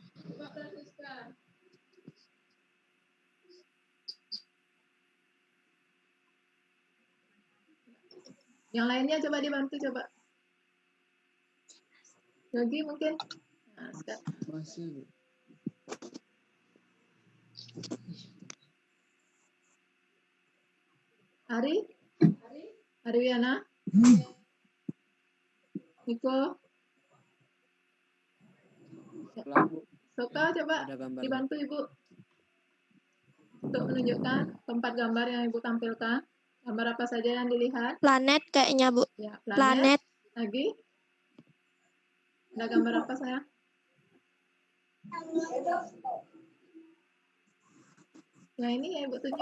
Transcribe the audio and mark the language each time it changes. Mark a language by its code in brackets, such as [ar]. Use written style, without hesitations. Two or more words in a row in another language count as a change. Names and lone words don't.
[id] Yang lainnya coba dibantu, coba. Yogi mungkin. Nah, sekarang. Masih. Ari Wiana. Niko. Soka, coba dibantu Ibu untuk menunjukkan tempat gambar yang Ibu tampilkan. Gambar apa saja yang dilihat? Planet kayaknya, Bu. Ya, Planet. Lagi? Ada gambar apa sayang? Nah, ini yang Ibu tunjuk.